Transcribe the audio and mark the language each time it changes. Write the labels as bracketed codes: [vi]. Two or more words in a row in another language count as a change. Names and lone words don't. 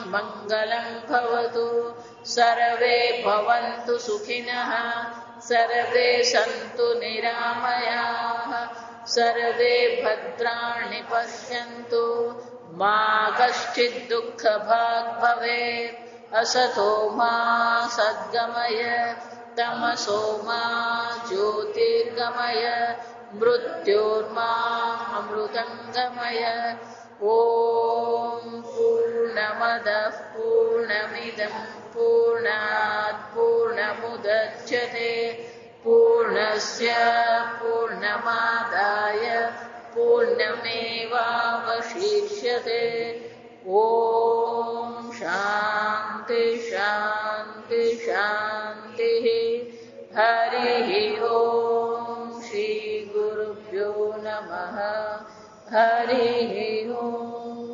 [sa] મંગલં ભવતુ સર્વે ભવन्तु સુખિનઃ સર્વે સन्तુ નિરામયાઃ સર્વે ભદ્રાણિ પશ્યन्तુ મા કશ્ચિદ દુઃખભાગ ભવેत् અસતો મા સદ્ગમય તમસો મા જ્યોતિર્ગમય મૃત્યોર્મા અમૃતંગમય. ઓમ પૂર્ણ पूर्णमदः पूर्णमिदं पूर्णात् पूर्णमुदच्यते पूर्णस्य पूर्णमादाय पूर्णमेवावशिष्यते ॐ शान्ति शान्ति शान्तिः हरिः ॐ श्रीगुरुभ्यो नमः हरिः ॐ